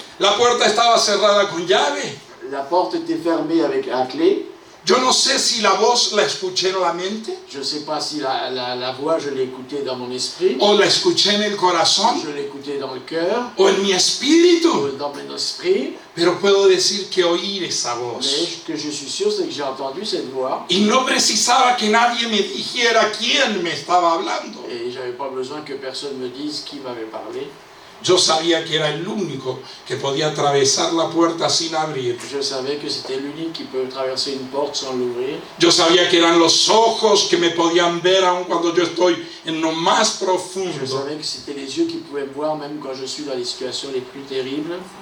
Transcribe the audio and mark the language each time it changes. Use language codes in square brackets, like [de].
[es] La puerta estaba cerrada con llave. [fr] La porte était fermée avec la clé. [es] Yo no sé si la voz la escuché en la mente [fr] Je ne sais pas si la voix, je l'ai écoutée dans mon esprit, [es] o la escuché en el corazón [fr] je l'ai écoutée dans le cœur, [es] o en mi espíritu, [fr] dans mon esprit. [es] pero puedo decir que oí esa [fr] Mais [es] voz. [fr] ce que je suis sûr, c'est que j'ai entendu cette voix. [es] Y no precisaba que nadie me dijera quién me estaba hablando. [fr] Et j'avais pas besoin que personne me dise qui m'avait parlé. [es] Yo sabía que era el único que podía atravesar la puerta sin abrir. [fr] Je savais que c'était l'unique qui peut traverser une porte sans l'ouvrir. [es] Yo sabía que eran los ojos que me podían ver aun cuando yo estoy en lo más [fr] Je [es] profundo. [fr] savais que c'était les yeux qui pouvaient me voir même quand je suis dans les situations les plus terribles.